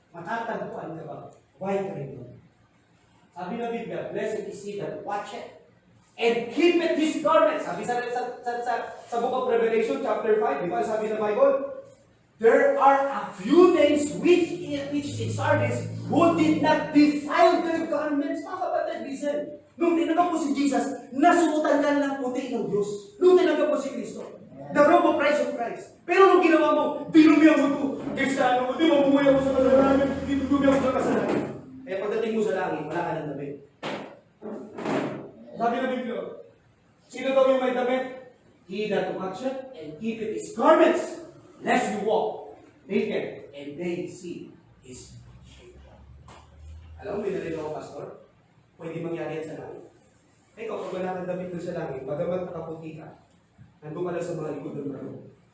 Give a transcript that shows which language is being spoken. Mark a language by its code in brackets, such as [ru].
[tl] Matatagpuan ka bang [en] white rainbow? Sabi ng Biblia, blessed is he that watcheth and keepeth his garment. [tl] Sabi sa book of Revelation, chapter 5, di ba? Sabi ng Bible, [en] there are a few names which in Sardis who did not defile their garments. [tl] Mga kapatid, listen. Nung tinanggap mo si Jesus, nasuotan ka ng puti ng Diyos. Nung tinanggap mo si Kristo, [en] the robe of Christ. [tl] Pero nung ginawa mo, dinumihan mo ito. Kristiano, di mabuhay ako sa kasalanan. Dinumihan mo sa kasalanan. Kaya pagdating mo sa langit, wala ka ng damit. Sabi ng Biblia, sino daw yung may damit? [en] He that watcheth and keepeth his garments, lest you walk naked and they see his shame. [tl] Alam mo, binalito ako, Pastor, pwede mangyari yan sa langit. Ikaw, pag wala kang damit doon sa langit, bagamat nakaputi ka, nandun ka lang sa mga likod ng marunong.